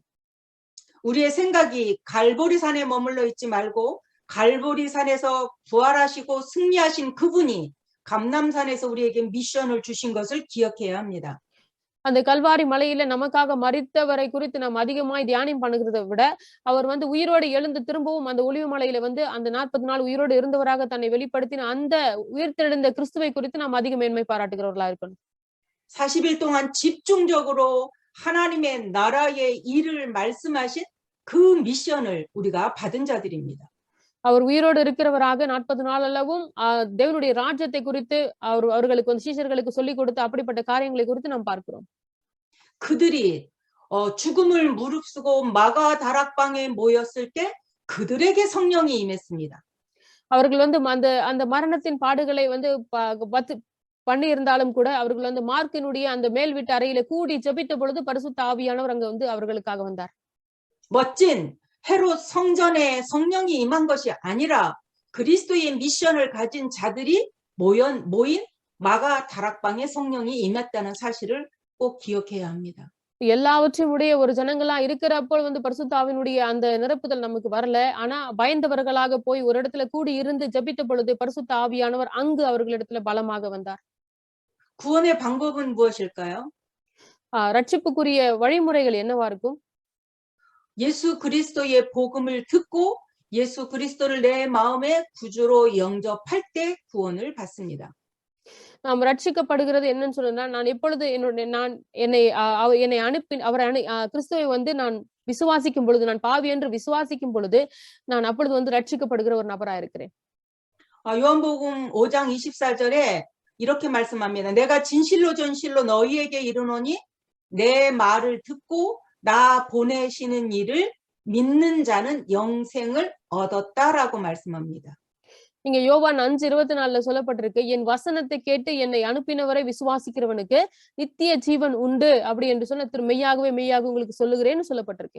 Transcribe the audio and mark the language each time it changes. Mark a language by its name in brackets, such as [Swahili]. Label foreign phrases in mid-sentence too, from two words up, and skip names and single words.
[Korean] 우리의 생각이 갈보리산에 머물러 있지 말고 갈보리산에서 부활하시고 승리하신 그분이 감람산에서 우리에게 미션을 주신 것을 기억해야 합니다. [Tamil] அந்த கல்வாரி மலையில நமக்காக மரித்தவரை குறித்து நாம் அதிகமாய் தியானம் பண்ணுகிறதை விட அவர் வந்து உயிரோடு எழுந்து திரும்பவும் அந்த ஒலிவு மலையில வந்து அந்த 40 நாள் உயிரோடு இருந்தவராக தன்னை வெளிப்படுத்தின அந்த உயிர்த்தெழுந்த கிறிஸ்துவை குறித்து நாம் அதிக மேன்மை பாராட்டுகிறவர்களா இருக்கணும். [Korean] 40일 동안 집중적으로 하나님의 나라의 일을 말씀하신 그 미션을 우리가 받은 자들입니다. [Tamil] அவர் உயிரோடு இருக்கிறவராக 40 நாள் அளவும் தேவனுடைய ராஜ்யத்தை குறித்து அவர்களுக்கு வந்து சீஷர்களுக்கு சொல்லிக் கொடுத்த அப்படிப்பட்ட காரியங்களை குறித்து நாம் பார்க்கிறோம். [Korean] 그들이 죽음을 무릅쓰고 마가 다락방에 모였을 때 그들에게 성령이 임했습니다. [Tamil] அவர்கள் வந்து அந்த மரணத்தின் பாடுகளை வந்து பண்ணி இருந்தாலும் கூட அவர்கள் வந்து மார்க்கினுடைய அந்த மேல் வீட்டு அறையில கூடி ஜெபித்த பொழுது பரிசுத்த ஆவியானவர் அங்க வந்து அவர்களுக்காக வந்தார். [Korean] 멋진 헤롯 성전에 성령이 임한 것이 아니라 그리스도의 미션을 가진 자들이 모인 마가 다락방에 성령이 임했다는 사실을 꼭 기억해야 합니다. [Tamil] எல்லாவற்றையும் உடைய ஒரு ஜனங்களா இருக்கிறப்போ வந்து பரிசுத்த ஆவியினுடைய அந்த நிரப்புதல் நமக்கு வரல. ஆனா பயந்தவர்களாக போய் ஒரு இடத்துல கூடி இருந்து ஜெபித்த பொழுது பரிசுத்த ஆவியானவர் அங்கு அவர்களிடத்துல பலமாக வந்தார். [Korean] 구원의 방법은 무엇일까요? [Tamil] ரட்சிப்புக்குரிய வழிமுறைகள் என்னவா இருக்கும்? [Korean] 예수 그리스도의 복음을 듣고 예수 그리스도를 내 마음의 구주로 영접할 때 구원을 받습니다. [Tamil] நாம் ரட்சிக்கப்படுகிறது என்னன்னு சொன்னா, நான் எப்பொழுது என்னை அனுப்பி கிறிஸ்துவை வந்து நான் விசுவாசிக்கும் பொழுது, நான் பாவி என்று விசுவாசிக்கும் பொழுது நான் அப்பொழுது வந்து ரட்சிக்கப்படுகிற ஒரு நபரா இருக்கிறேன். [Korean] 요한복음 5장 24절에 이렇게 말씀합니다. 내가 진실로 전실로 너희에게 이르노니 내 말을 듣고 나 보내시는 이를 믿는 자는 영생을 얻었다라고 말씀합니다. [Tamil] இங்க யோவான் 5:24 சொல்லப்பட்டிருக்கு, என் வசனத்தை கேட்டு என்னை அனுப்பினவரை விசுவாசிக்கிறவனுக்கு நித்திய ஜீவன் உண்டு அப்படி என்று சொன்ன மெய்யாகவே மெய்யாக உங்களுக்கு சொல்லுகிறேன்னு சொல்லப்பட்டிருக்கு.